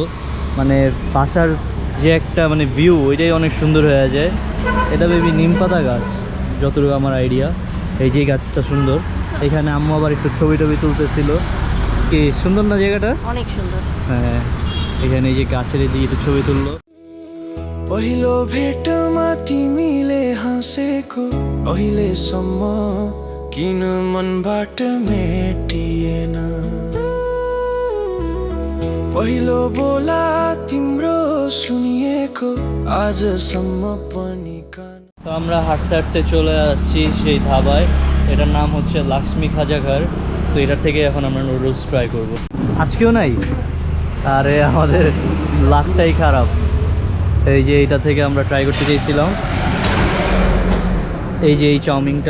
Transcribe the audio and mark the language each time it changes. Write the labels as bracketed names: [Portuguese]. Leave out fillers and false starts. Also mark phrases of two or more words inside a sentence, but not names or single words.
[Bangla] মানে বাসার যে একটা মানে ভিউ, ওইটাই অনেক সুন্দর হয়ে যায়। এটা বেবি নিম পাতা গাছ, যতটুকু আমার আইডিয়া। এই যে গাছটা সুন্দর। এখানে আম্মু আবার একটু ছবি টবি তুলতেছিল। কি সুন্দর না জায়গাটা? অনেক সুন্দর। হ্যাঁ, এখানে এই যে গাছের এদিকে একটু ছবি তুললো। [Nepali] पहिलो भेटमा तिमीले हाँसेको अहिलेसम्म किन मनबाट मेटिएन। पहिलो बोला तिम्रो सुनिएको आजसम्म पनि कान। [Bangla] তো আমরা হাঁটতে হাঁটতে চলে আসছি সেই ধাবায়। এটার নাম হচ্ছে লক্ষ্মী খাজাঘর। তো এটার থেকে এখন আমরা [English] noodles try [Bangla] করব। আজকেও নাই, আরে আমাদের লাকটাই খারাপ। এই যে এইটা থেকে আমরা ট্রাই করতে চেয়েছিলাম, এই যে এই চাউমিনটা।